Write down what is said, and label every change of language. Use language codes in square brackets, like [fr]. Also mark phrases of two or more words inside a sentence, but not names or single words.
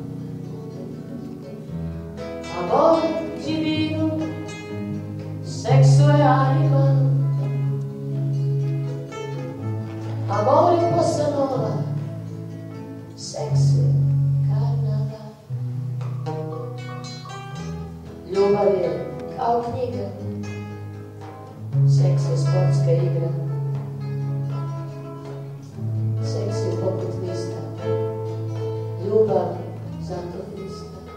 [pt] Amor divino, sexo é animal. Amor é bossa nova, sexo é carnaval. [sr] Ljubav je kao knjiga, seks je sportska igra. Seks je poput lista, ljubav zato lista.